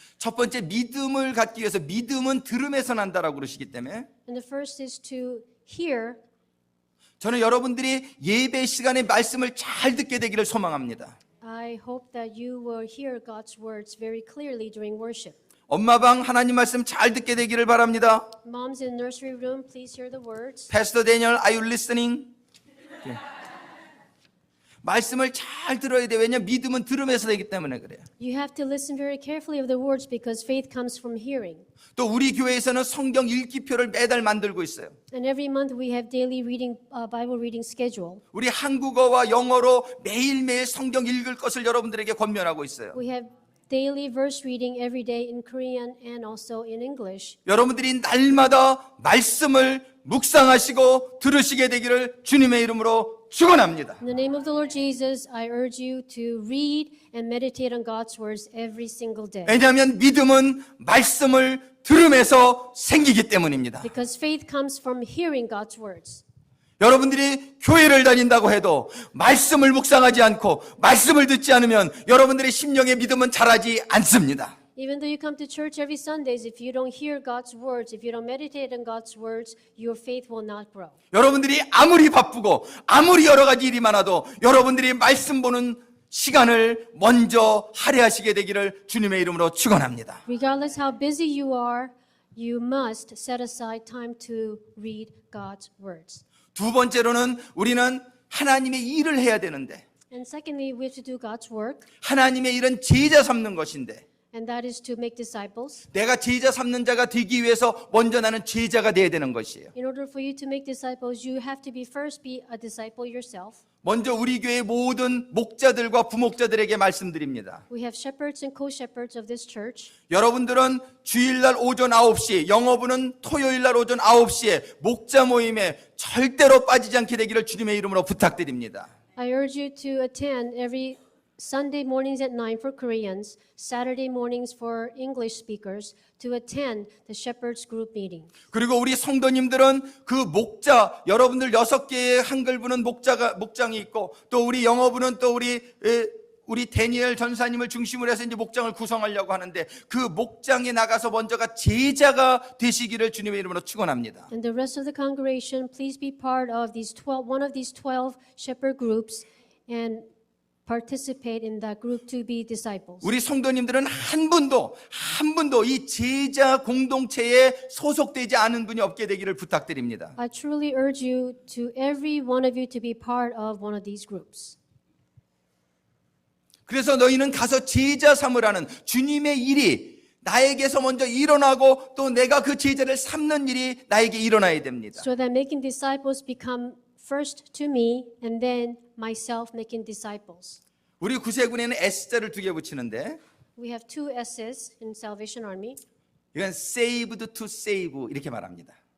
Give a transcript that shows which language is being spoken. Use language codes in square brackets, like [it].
[ko] 첫 번째 믿음을 갖기 위해서 믿음은 들음에서 난다라고 그러시기 때문에 [en] And the first is to hear. [ko] 저는 여러분들이 예배 시간에 말씀을 잘 듣게 되기를 소망합니다. [en] I hope that you will hear God's words very clearly during worship. [ko] 엄마 방 하나님 말씀 잘 듣게 되기를 바랍니다. [en] Moms in nursery room, please hear the words. Pastor Daniel, are you listening? [ko] 예. 말씀을 잘 들어야 돼. 왜냐면 믿음은 들음에서 되기 때문에 그래요. [en] You have to listen very carefully of the words because faith comes from hearing. [ko] 또 우리 교회에서는 성경 읽기표를 매달 만들고 있어요. [en] And every month we have daily reading, Bible reading schedule. [ko] 우리 한국어와 영어로 매일매일 성경 읽을 것을 여러분들에게 권면하고 있어요. [en] We have daily verse reading every day in Korean and also in English. [ko] 여러분들이 날마다 말씀을 묵상하시고 들으시게 되기를 주님의 이름으로 축원합니다. [en] In the name of the Lord Jesus, I urge you to read and meditate on God's words every single day. [ko] 왜냐하면 믿음은 말씀을 들음에서 생기기 때문입니다. [en] Because faith comes from hearing God's words. [ko] 여러분들이 교회를 다닌다고 해도 말씀을 묵상하지 않고 말씀을 듣지 않으면 여러분들의 심령의 믿음은 자라지 않습니다. [en] Even though you come to church every Sundays, if you don't hear God's words, if you don't meditate on God's words, your faith will not grow. [ko] 여러분들이 아무리 바쁘고 아무리 여러 가지 일이 많아도 여러분들이 말씀 보는 시간을 먼저 할애하시게 되기를 주님의 이름으로 축원합니다. [en] Regardless how busy you are, you must set aside time to read God's words. [ko] 두 번째로는 우리는 하나님의 일을 해야 되는데 [en] And secondly, we have to do God's work, [ko] 하나님의 일은 제자 삼는 것인데 [en] and that is to make disciples. [ko] 내가 제자 삼는 자가 되기 위해서 먼저 나는 제자가 돼야 되는 것이에요. [en] In order for you to make disciples, you have to first be a disciple yourself. [ko] 먼저 우리 교회 모든 목자들과 부목자들에게 말씀드립니다. [en] We have shepherds and co-shepherds of this church. [ko] 여러분들은 주일날 오전 9시, 영어부는 토요일날 오전 9시에 목자 모임에 절대로 빠지지 않게 되기를 주님의 이름으로 부탁드립니다. [en] I urge you to attend every Sunday mornings at 9 for Koreans, Saturday mornings for English speakers, to attend the shepherds group meeting. [ko] 그리고 우리 성도님들은 그 목자, 여러분들 6개의 한글부는 목장이 있고 또 우리 영어부는 또 우리 데니엘 전사님을 중심으로 해서 이제 목장을 구성하려고 하는데 그 목장에 나가서 먼저가 제자가 되시기를 주님의 이름으로 축원합니다. [en] And the rest of the congregation, please be part of one of these 12 shepherd groups and participate in that group to be disciples. [ko] 우리 성도님들은 한 분도 이 제자 공동체에 소속되지 않은 분이 없게 되기를 부탁드립니다. [en] I truly urge you to every one of you to be part of one of these groups. [ko] 그래서 너희는 가서 제자 삼으라는 주님의 일이 나에게서 먼저 일어나고 또 내가 그 제자를 삼는 일이 나에게 일어나야 됩니다. [en] So that making disciples become first to me and then myself making disciples. [ko] 우리 구세군에는 S자를 2개 붙이는데 [en] We have 2 S's in Salvation Army. [ko] 이건 [en] saved to save [ko] 이렇게 말합니다.